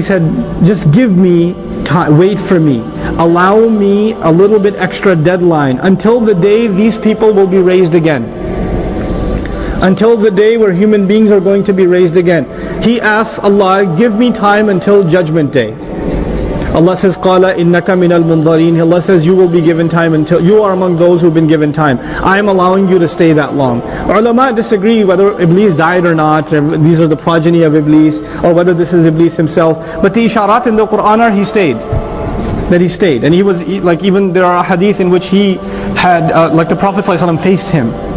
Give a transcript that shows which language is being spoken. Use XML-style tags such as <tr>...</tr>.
<en>He said, just give me time, wait for me. Allow me a little bit extra deadline until the day these people will be raised again. Until the day where human beings are going to be raised again. He asks Allah, give me time until judgment day. Allah says,</en> <ar>قَالَ إِنَّكَ مِنَ الْمُنظَرِينَ.</ar> <en>Allah says, you will be given time until, you are among those who have been given time. I am allowing you to stay that long. Ulama disagree whether Iblis died or not. These are the progeny of Iblis, or whether this is Iblis himself. But the isharat in the Quran are he stayed. That he stayed. And he was, like even there are a hadith in which he had, like the Prophet ﷺ faced him.</en>